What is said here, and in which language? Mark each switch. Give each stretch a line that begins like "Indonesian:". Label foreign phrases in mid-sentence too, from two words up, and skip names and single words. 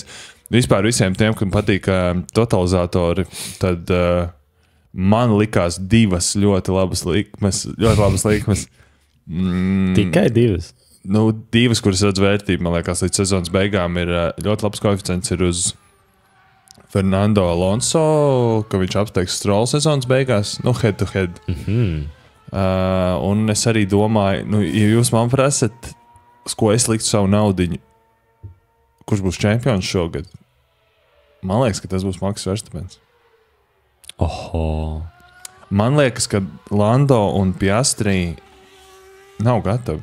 Latvian: Vispār visiem tiem, kam patīk totalizatori, tad man likās divas ļoti labas likmes. Tikai divas? Divas, kuras redz vērtību, man liekas, līdz sezonas beigām ir ļoti labs koeficients ir uz Fernando Alonso, ka viņš apsteigs Stroll sezonas beigās,
English: head to head.
Latvian: Un es arī domāju, ja jūs man prasat, uz ko es liktu savu naudiņu, kurš būs čempions šogad? Man liekas, ka tas būs Maks Verstapens. Oho. Man liekas, ka Lando un Piastri nav gatavi.